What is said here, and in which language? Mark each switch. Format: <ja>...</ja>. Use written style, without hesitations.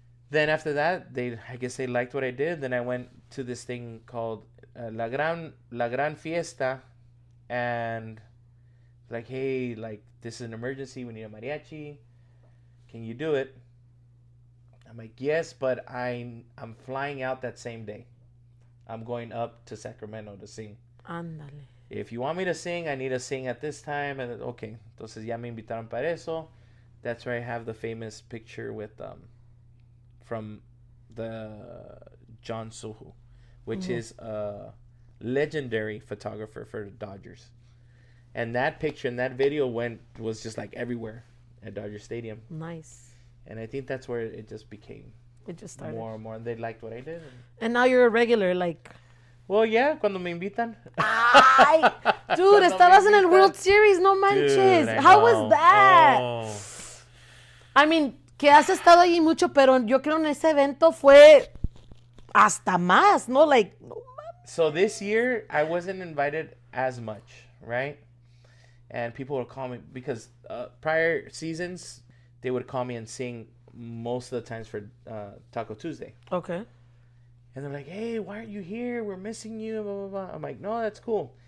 <en>Then after that, I guess they liked what I did. Then I went to this thing called La Gran Fiesta, and like, hey, like, this is an emergency. We need a mariachi. Can you do it? I'm like, yes, but I'm flying out that same day. I'm going up to Sacramento to sing.</en> <es>Ándale.</es> <en>If you want me to sing, I need to sing at this time. And okay,</en> <es>entonces ya me invitaron para eso.</es> <en>That's where I have the famous picture with from the John Suhu, which is a legendary photographer for the Dodgers. And that picture and that video was just like everywhere at Dodger Stadium. Nice. And I think that's where it just became It just started. more and more. They liked what I did. And now you're a regular, like... Well, yeah,</en> <es>cuando me invitan. Ay, dude, estabas en el World Series, no manches.</es> <en>Dude, I How know. was that? Oh. I mean,</en> <es>que has estado allí mucho, pero yo creo en ese evento fue hasta más, ¿no?</es> <en>Like,</en> <es>no mames.</es> <en>So this year, I wasn't invited as much, right? And people would call me, because prior seasons, they would call me and sing most of the times for Taco Tuesday. Okay. And they're like, hey, why aren't you here? We're missing you, blah, blah, blah. I'm like, no, that's cool.</en>